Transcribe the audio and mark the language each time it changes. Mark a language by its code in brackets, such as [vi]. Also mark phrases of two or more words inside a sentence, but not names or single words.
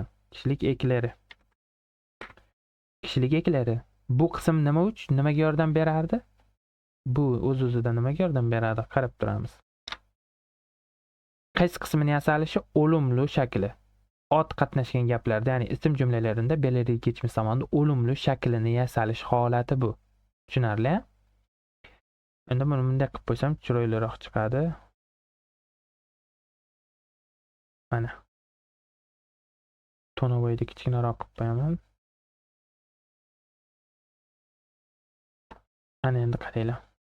[uz] Kishilik eklari. Kishilik eklari. Bu qism nima uchun, nimaga yordam berardi? Bu o'z-o'zidan nimaga yordam beradi? Qarab turamiz. Qaysi qismini yasalishi o'limli shakli. ot qatnashgan gaplarda, ya'ni ism jumlalarida [tr] belirli geçmiş zamanda olumlu [uz] shaklini yasalish holati bu. Tushunarli? Endi buni bunday qilib qo'ysam chiroyliroq chiqadi. Mana. Tonovoyni kichkinaroq qilib qo'yaman. Ana endi qaranglar.